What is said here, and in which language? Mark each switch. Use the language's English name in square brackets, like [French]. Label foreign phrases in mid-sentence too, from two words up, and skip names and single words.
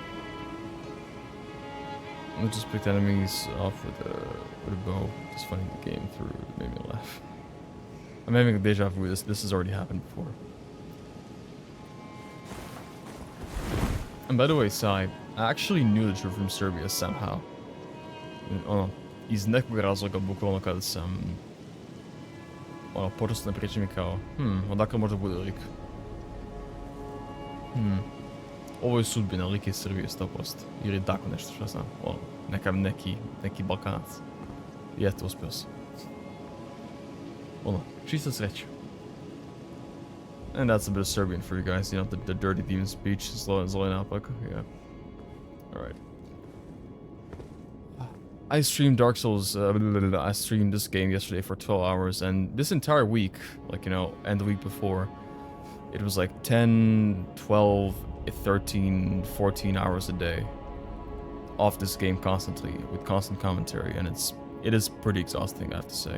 [English] I just picked enemies off with a bow. Just finding the game through it made me laugh. I'm having a deja vu. This has already happened before. And by the way, Sai, I actually knew that you're from Serbia somehow. [Serbian] Iz nekog razloga, bukvalno kada sam počeo ne pričam mi kao, odakle možda bude lik? Ovo je sudbina, lik iz Srbije 100%. Ili tako nešto što znam. Neki Balkanac. I eto, uspio sam. Čista sreća. [English] And that's a bit of Serbian for you guys, you know, the dirty demon speech, [Serbian] zlo napak, [English] yeah. Alright. I streamed Dark Souls, I streamed this game yesterday for 12 hours, and this entire week, like, you know, and the week before, it was like 10, 12, 13, 14 hours a day off this game constantly, with constant commentary, and it is pretty exhausting, I have to say.